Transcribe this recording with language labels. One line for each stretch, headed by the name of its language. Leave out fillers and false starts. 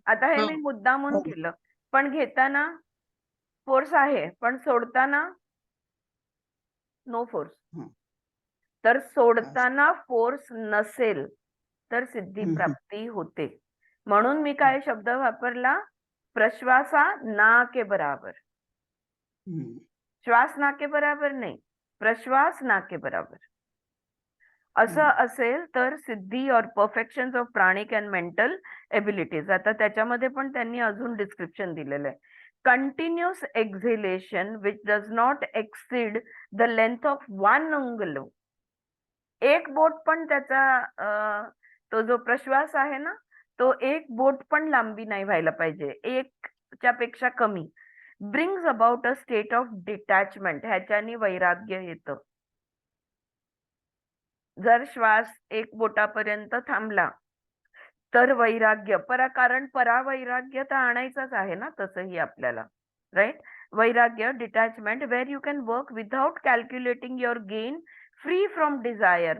Marathi: आता हे मी मुद्दामून केलं, पण घेताना फोर्स आहे, पण सोडताना
English: No force.
Marathi: तर सोडताना फोर्स नसेल तर सिद्धी प्राप्ती होते. म्हणून मी काय शब्द वापरला?
Hindi: प्रश्वासा ना के बराबर. श्वास ना के बराबर नाही, प्रश्वास ना के बराबर.
Marathi: असं असेल तर सिद्धी
English: और perfection of प्राणिक and mental abilities.
Marathi: आता त्याच्यामध्ये पण त्यांनी अजून डिस्क्रिप्शन दिलेलं आहे.
English: Continuous acceleration which does not exceed the length of 1 अंगुलम.
Marathi: एक बोट पण त्याचा तो जो प्रश्वास आहे ना, तो एक बोट पण लांबी नाही व्हायला पाहिजे, 1च्या पेक्षा कमी.
English: Brings about a state of detachment.
Marathi: ह्याच्यानी वैराग्य येतं. जर श्वास 1 बोटापर्यंत थांबला तर वैराग्य, कारण परावैराग्य तर आणायचंच आहे ना तसंही आपल्याला, राईट?
English: वैराग्य, detachment, where you can work without calculating your gain, free from desire.